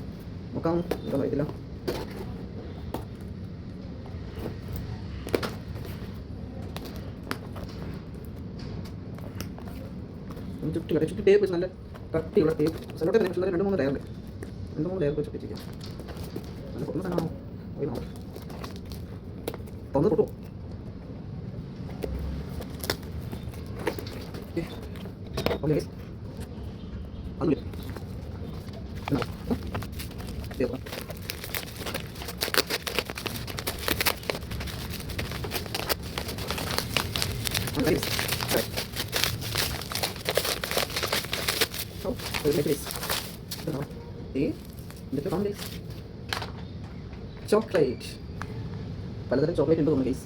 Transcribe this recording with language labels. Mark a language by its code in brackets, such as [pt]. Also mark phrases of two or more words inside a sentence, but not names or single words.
[ml] നോക്കാം, എന്താ അറിയത്തില്ല. ചുറ്റി ടേപ്പ് നല്ല കട്ടിയുള്ള ടേപ്പ്. സെലോട്ടെ 2-3 ലെയറുണ്ട്. 2-3 ലെയർ വെച്ച് വെച്ചിരിക്കാം. നല്ല പൊട്ടുന്ന സാധനമാണോ തുറന്ന് പൊട്ടുമോ? [en] Okay. [tl] Ano ulit? Ano? Hindi ba? Ano guys? [en] Okay. So, we'll make this. [tl] Ito. See? Dito pa guys. Chocolate. Pala na chocolate ito guys.